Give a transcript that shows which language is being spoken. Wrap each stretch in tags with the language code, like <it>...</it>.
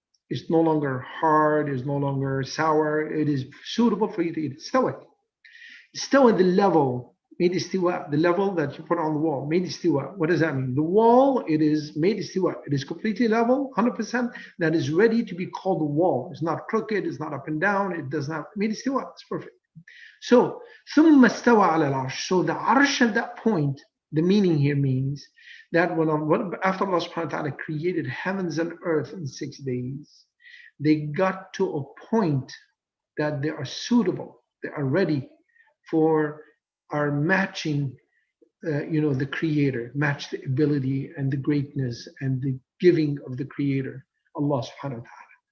<en>It's no longer hard, it's no longer sour. It is suitable for you to eat. Istawat. Istawat, the level, made istiwa, the level that you put on the wall, made istiwa. What does that mean? The wall, it is made istiwa. It is completely level, 100%, that is ready to be called a wall. It's not crooked, it's not up and down, it does not, made istiwa, it's perfect.</en> <ar>So, ثُمَّ اسْتَوَى عَلَى الْعَرْشِ.</ar> <en>So the arsh at that point, the meaning here means that after Allah subhanahu wa ta'ala created heavens and earth in 6 days, they got to a point that they are suitable, they are ready for are matching, the creator, match the ability and the greatness and the giving of the creator, Allah subhanahu wa ta'ala.</en>